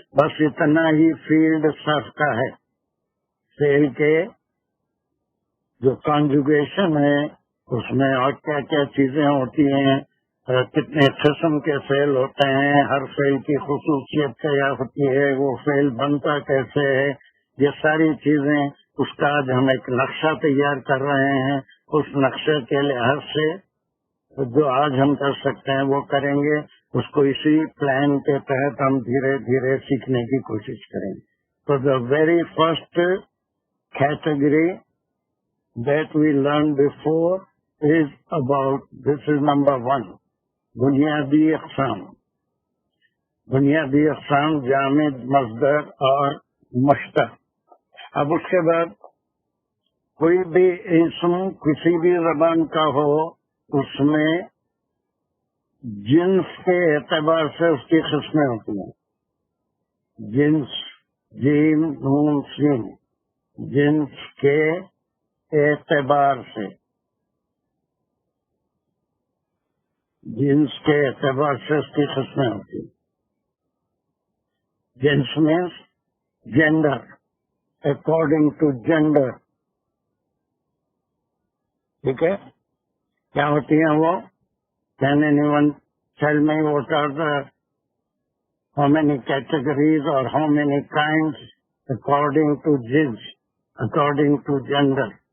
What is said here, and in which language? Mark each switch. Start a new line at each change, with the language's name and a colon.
Urdu: بس اتنا ہی field Surf کا ہے. فعل کے جو کانجوگیشن ہے اس میں اور کیا کیا چیزیں ہوتی ہیں، کتنے قسم کے فعل ہوتے ہیں، ہر فعل کی خصوصیت کیا ہوتی ہے، وہ فعل بنتا کیسے ہے، یہ ساری چیزیں اس کا آج ہم ایک نقشہ تیار کر رہے ہیں. اس نقشے کے لحاظ سے جو آج ہم کر سکتے ہیں وہ کریں گے. اس کو اسی پلان کے تحت ہم دھیرے دھیرے سیکھنے کی کوشش کریں گے.
English: تو the very first category that we learned before is about, this is number 1,
Urdu: بنیادی اقسام. بنیادی اقسام جامد، مصدر اور مشتق. اب اس کے بعد کوئی بھی اسم کسی بھی زبان کا ہو، اس میں جنس کے اعتبار سے اس کی قسمیں ہوتی ہیں. جنس، جیم نون سین، جنس کے اعتبار سے، جنس کے اعتبار سے اس کی قسمیں ہوتی ہیں.
English: جنس means gender, according to gender.
Urdu: ٹھیک ہے، کیا ہوتی ہیں وہ؟
English: Can anyone tell me what are the, how many categories or how many kinds according to jins, according to gender?